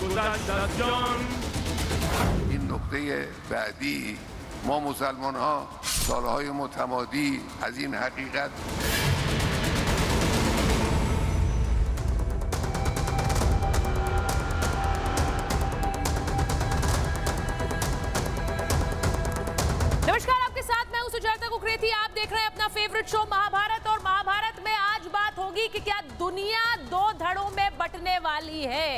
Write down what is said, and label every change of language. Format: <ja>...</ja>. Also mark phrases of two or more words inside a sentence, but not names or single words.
<fa>این نکته بعدی ما مسلمان ها سالهای متمادی از این حقیقت</fa> <hi>नमस्कार, आपके साथ मैं हूं सुजाता कुकरेती। आप देख रहे हैं अपना</hi> <en>favorite show</en> <hi>महाभारत। और महाभारत में आज बात होगी कि क्या दुनिया दो धड़ों में बंटने वाली है।</hi>